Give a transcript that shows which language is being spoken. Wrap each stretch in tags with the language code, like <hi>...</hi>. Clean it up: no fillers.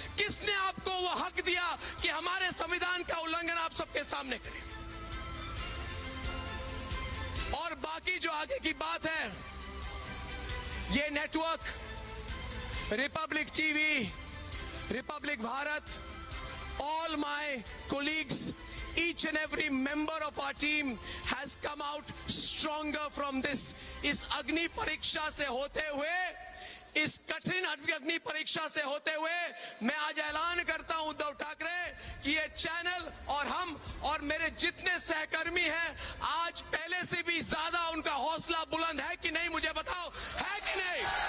<hi>किसने आपको वो हक दिया कि हमारे संविधान का उल्लंघन आप सबके सामने करें? और बाकी जो आगे की बात है, ये network Republic TV, Republic Bharat,</hi> <en>all my colleagues, each each and every member of our team has come out stronger from this.</en> <hi>इस अग्नि परीक्षा से होते हुए, इस कठिन अग्नि परीक्षा से होते हुए मैं आज ऐलान करता हूं उद्धव ठाकरे कि ये चैनल और हम और मेरे जितने सहकर्मी हैं, आज पहले से भी ज्यादा उनका हौसला बुलंद है कि नहीं, मुझे बताओ, है कि नहीं?</hi>